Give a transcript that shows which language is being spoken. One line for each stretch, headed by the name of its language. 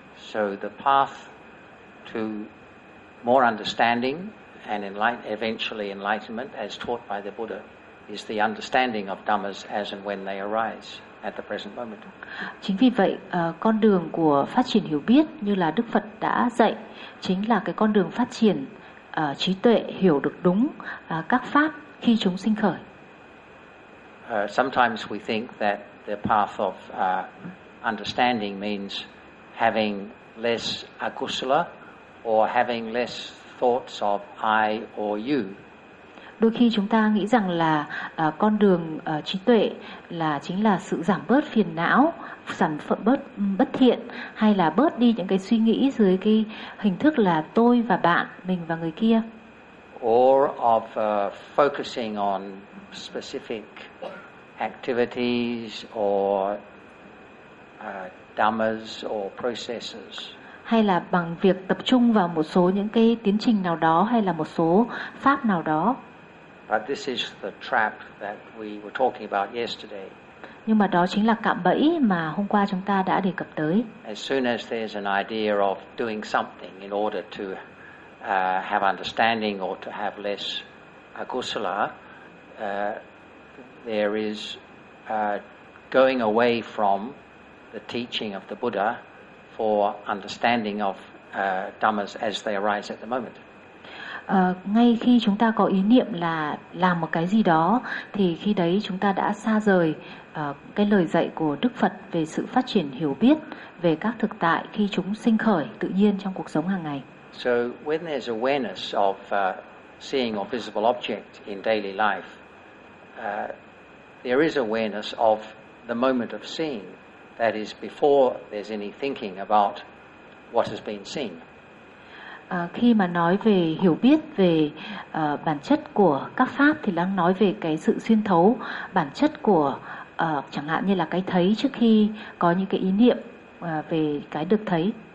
English: So the path to more understanding and eventually enlightenment as taught by the Buddha is the understanding of dhammas as and when they arise at the present moment.
Vietnamese: Chính vì vậy, con đường của phát triển hiểu biết như là Đức Phật đã dạy chính là cái con đường phát triển trí tuệ hiểu được đúng các pháp khi chúng sinh khởi.
English: Sometimes we think that the path of understanding means having less akusala or having less thoughts of I or you.
Vietnamese: Đôi khi chúng ta nghĩ rằng là con đường trí tuệ là chính là sự giảm bớt phiền não, giảm bớt bất thiện hay là bớt đi những cái suy nghĩ dưới cái hình thức là tôi và bạn, mình và người kia.
English: Or of focusing on specific activities or dhammas or processes.
Vietnamese: Hay là bằng việc tập trung vào một số những cái tiến trình nào đó hay là một số pháp nào đó.
English: But this is the trap that we were talking about yesterday.
Vietnamese: Nhưng mà đó chính là cạm bẫy mà hôm qua chúng ta đã đề cập tới.
English: As soon as there's an idea of doing something in order to have understanding or to have less akusala, there is going away from the teaching of the Buddha for understanding of dhammas as they arise at the moment.
Vietnamese: Ngay khi chúng ta có ý niệm là làm một cái gì đó, thì khi đấy chúng ta đã xa rời cái lời dạy của Đức Phật về sự phát triển hiểu biết về các thực tại khi chúng sinh khởi tự nhiên trong cuộc sống hàng ngày.
English: So when there's awareness of seeing a visible object in daily life, there is awareness of the moment of seeing, that is before there's any thinking about what has been seen.
Vietnamese: Khi mà nói về hiểu biết về bản chất của các pháp thì đang nói về cái sự xuyên thấu bản chất của chẳng hạn như là cái thấy trước khi có những cái ý niệm về cái được thấy.